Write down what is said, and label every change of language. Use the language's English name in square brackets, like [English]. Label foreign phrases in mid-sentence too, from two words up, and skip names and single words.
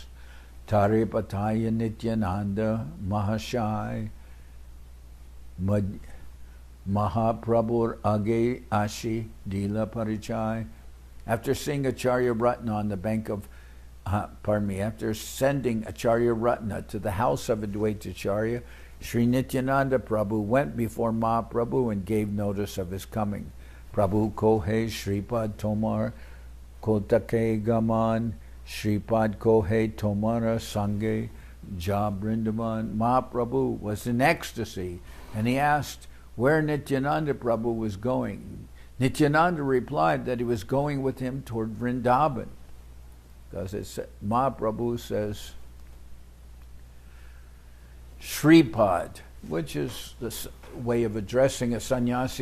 [Bangla] তারপরেতে নিত্যানন্দ মহাশয় মহাপ্রভুর আগে আসি দিলা পরিচয়. [English] After seeing Acharya Ratna on the bank of after sending Acharya Ratna to the house of Adwaita Acharya, Sri Nityananda Prabhu went before Mahaprabhu and gave notice of his coming. [Bangla] প্রভু কহে শ্রীপাদ তোমার কোথাকে গমন, শ্রীপাদ কহে তোমার সঙ্গে যাব বৃন্দাবন. [English] Mahaprabhu was in ecstasy, and he asked where Nityananda Prabhu was going. Nityananda replied that he was going with him toward Vrindavan. Because Mahaprabhu says Sripad, which is the way of addressing a sannyasi.